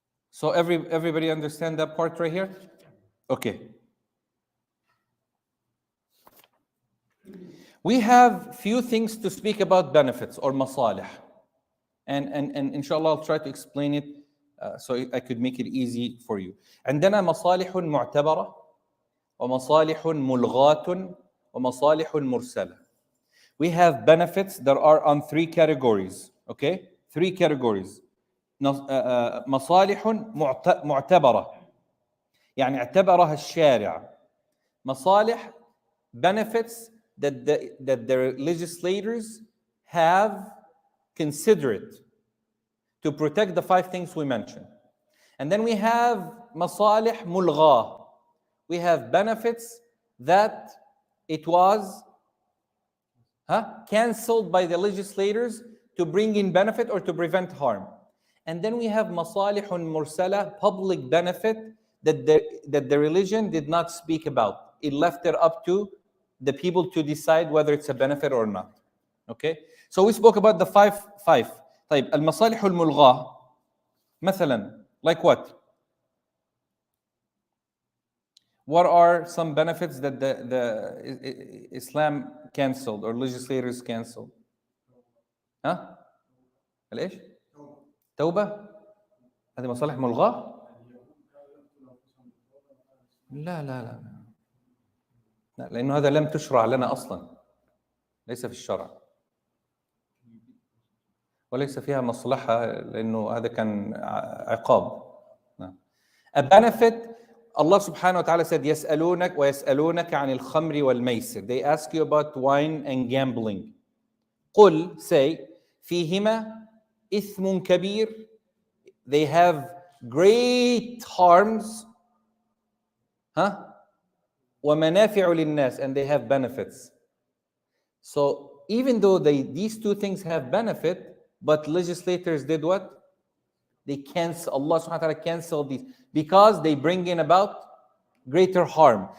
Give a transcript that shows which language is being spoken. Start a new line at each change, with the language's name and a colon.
English: So everybody understand that part right here? Okay. We have few things to speak about benefits or masalih. And inshallah I'll try to explain it so I could make it easy for you.
Arabic: عندنا مصالح معتبرة ومصالح ملغاة ومصالح مرسلة.
English: We have benefits that are on 3 categories. Okay? 3 categories.
Arabic: مصالح معتبرة يعني اعتبرها الشارع.
English: مصالح, benefits that the legislators have considered to protect the 5 things we mentioned. And then we have masalih mulgha, we have benefits that it was cancelled by the legislators to bring in benefit or to prevent harm. And then we have masalihun mursala, public benefit that the religion did not speak about. It left it up to the people to decide whether it's a benefit or not. Okay? So we spoke about the five.
Arabic: طيب المصالح الملغاة مثلا,
English: like what? What are some benefits that the Islam cancelled or legislators cancelled?
Arabic: ها؟ ليش؟ توبة؟ هذه مصالح ملغاة؟ لا لأنه هذا لم تشرع لنا أصلا، ليس في الشرع، وليس فيها مصلحة لأنه هذا كان عقاب.
English: A benefit, Allah subhanahu wa ta'ala said,
Arabic: يسألونك ويسألونك عن الخمر والميسر.
English: They ask you about wine and gambling.
Arabic: قل,
English: say,
Arabic: فيهما إثم كبير.
English: They have great harms.
Arabic: ومنافع للناس,
English: and they have benefits. So even though these two things have benefit, but legislators did what? They cancel. Allah subhanahu wa ta'ala canceled these because they bring in about greater harm.